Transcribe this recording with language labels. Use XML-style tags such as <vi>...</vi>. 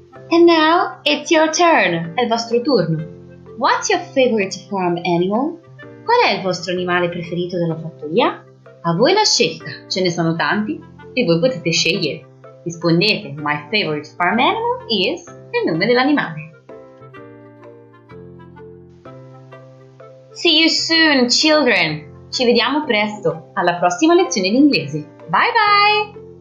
<en>And now it's your turn,</en> <it>è il vostro turno.</it> <en>What's your favorite farm animal?</en> <it>Qual è il vostro animale preferito della fattoria? A voi la scelta, ce ne sono tanti e voi potete scegliere. Rispondete,</it> <en>my favorite farm animal is</en> <it>il nome dell'animale.</it> <en>See you soon, children!</en> <it>Ci vediamo presto, alla prossima lezione di inglese.</it> <en>Bye bye!</en>